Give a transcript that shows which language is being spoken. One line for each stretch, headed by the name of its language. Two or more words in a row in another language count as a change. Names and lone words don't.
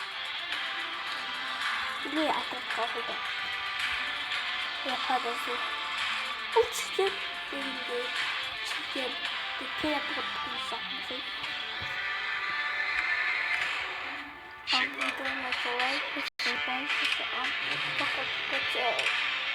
Russian: Или я открываю. Я подожду. Учитель. Или учитель. Ты телепортируешься.
Portuguese: Chegou a hora. Então, eu vou lá e vou fazer a